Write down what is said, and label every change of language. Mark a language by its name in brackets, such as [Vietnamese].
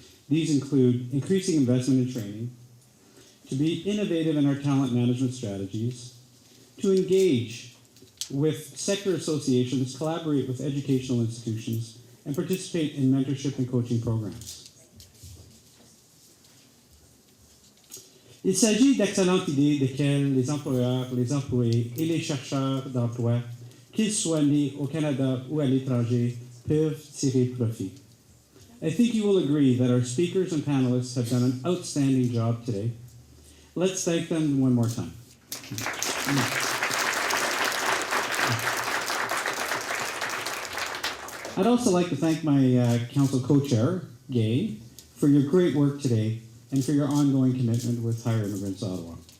[English] These include increasing investment in training, to be innovative in our talent management strategies, to engage with sector associations, collaborate with educational institutions, and participate in mentorship and coaching programs. [French] Il s'agit d'excellentes idées desquelles les employeurs, les employés et les chercheurs d'emploi, qu'ils soient nés au Canada ou à l'étranger, peuvent tirer profit. [English] I think you will agree that our speakers and panelists have done an outstanding job today. Let's thank them one more time. I'd also like to thank my council co-chair, Gaye, for your great work today and for your ongoing commitment with Hire Immigrants Ottawa.